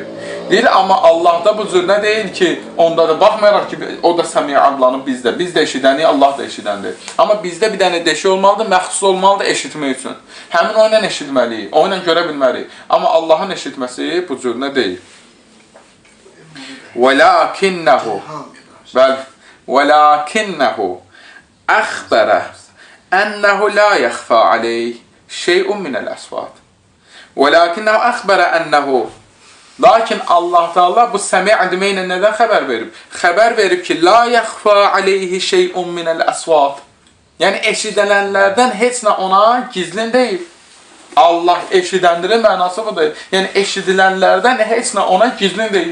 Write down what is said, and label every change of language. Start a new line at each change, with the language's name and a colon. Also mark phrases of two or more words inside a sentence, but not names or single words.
Azerbaijani: Deyir, amma Allah'da bu cür nə deyil ki, onda da baxmayaraq ki, o da səmi' adlanıb bizdə. Biz də eşidənik, Allah da eşidəndir. Amma bizdə bir dənə deşik olmalıdır, məxsus olmalıdır eşitmək üçün. Həmin o ilə eşitməliyik, o ilə görə bilməliyik. Amma Allahın eşitməsi bu cür nə deyil.
Arabic: وَلَكِنَّهُ أَخْبَرَ أَنَّهُ لَا يَخْفَى عَلَيْهِ شَيْءٌ مِنَ الْأَصْوَاتِ وَلَكِنَّهُ أَخْبَرَ أَنَّهُ.
Azerbaijani: Lakin Allah Teala bu səmi' deməklə nədən xəbər verib? Xəbər verib ki,
Arabic: لا يخفى عليه شيء من الأصوات.
Azerbaijani: Yəni, eşidilənlərdən heç nə ona gizlin deyil. Allah eşidəndirin mənası budur. Yəni, eşidilənlərdən heç nə ona gizlin deyil.